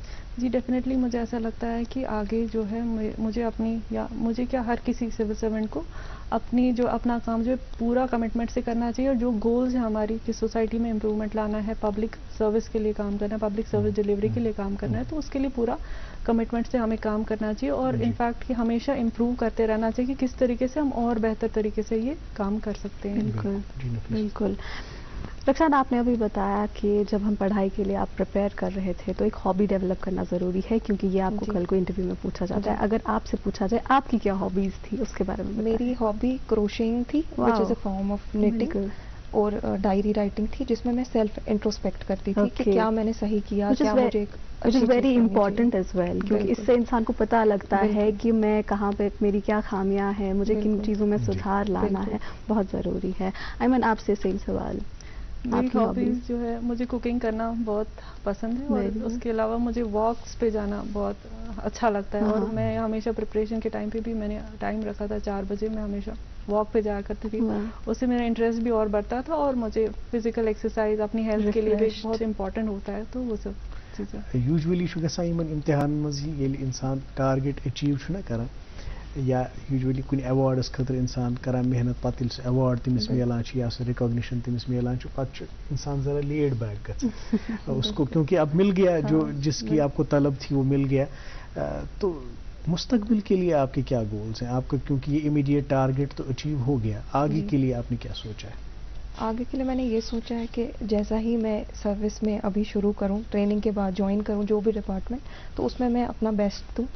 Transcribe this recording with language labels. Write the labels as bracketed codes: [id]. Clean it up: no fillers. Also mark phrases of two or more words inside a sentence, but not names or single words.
[ur] جی ڈیفینیٹلی مجھے ایسا لگتا ہے کہ آگے جو ہے مجھے اپنی، یا مجھے کیا ہر کسی سول سرونٹ کو اپنی جو اپنا کام جو ہے پورا کمٹمنٹ سے کرنا چاہیے، اور جو گولز ہیں ہماری کہ سوسائٹی میں امپروومنٹ لانا ہے، [en] public service [ur] کے لیے کام کرنا ہے، [en] public service delivery [ur] کے لیے کام کرنا ہے، تو اس کے لیے پورا کمٹمنٹ سے ہمیں کام کرنا چاہیے، اور انفیکٹ کہ ہمیشہ امپروو کرتے رہنا چاہیے کہ کس طریقے سے ہم اور بہتر طریقے سے یہ کام کر سکتے ہیں. بالکل بالکل. رخسان آپ نے ابھی بتایا کہ جب ہم پڑھائی کے لیے آپ پریپیئر کر رہے تھے تو ایک [en] hobby develop [ur] کرنا ضروری ہے، کیونکہ یہ آپ کو کل کو انٹرویو میں پوچھا جاتا ہے. اگر آپ سے پوچھا جائے آپ کی کیا ہابیز تھی اس کے بارے میں؟ میری ہابی کروشنگ تھی [en] which is a form of knitting، [ur] اور [en] diary writing [ur] تھی جس میں [en] self introspect [ur] کرتی تھی کہ کیا میں نے صحیح کیا، کیا مجھے [en] which is very important as well، [ur] کیونکہ اس سے انسان کو پتہ لگتا ہے کہ میں کہاں پہ، میری کیا خامیاں ہیں، مجھے کن چیزوں میں سدھار لانا ہے، بہت ضروری ہے. ایمن آپ سے سیم سوال. میری ہابیز جو ہے مجھے کوکنگ کرنا بہت پسند ہے، اور اس کے علاوہ مجھے واکس پہ جانا بہت اچھا لگتا ہے، اور میں ہمیشہ پریپریشن کے ٹائم پہ بھی میں نے ٹائم رکھا تھا 4 بجے، میں ہمیشہ واک پہ جایا کرتی تھی. اس سے میرا انٹرسٹ بھی اور بڑھتا تھا، اور مجھے [en] physical exercise [ur] اپنی ہیلتھ کے لیے بھی بہت امپورٹنٹ ہوتا ہے. تو وہ سب چیزیں [ks] یوزولی گژھان امتحان مزید ییٚلہِ انسان [en] target achieve [ks] چھُنہ کران، یا یوزولی کُنہِ ایوارڈس خٲطرٕ انسان کران محنت، پتہٕ ییٚلہِ سُہ ایوارڈ تٔمِس میلان چھُ یا سُہ رِکاگنیشن تٔمِس میلان چھُ، پتہٕ چھُ انسان ذرا [en] laid back [ks] گژھان [ur] اس کو، کیونکہ اب مل گیا جو جس کی آپ کو طلب تھی وہ مل گیا. تو مستقبل کے لیے آپ کے کیا گولز ہیں آپ کا، کیونکہ یہ [en] immediate target [ur] تو اچیو ہو گیا، آگے کے لیے آپ نے کیا سوچا ہے؟ آگے کے لیے میں نے یہ سوچا ہے کہ جیسا ہی میں سروس میں ابھی شروع کروں، ٹریننگ کے بعد جوائن کروں جو بھی ڈپارٹمنٹ، تو اس میں اپنا بیسٹ دوں.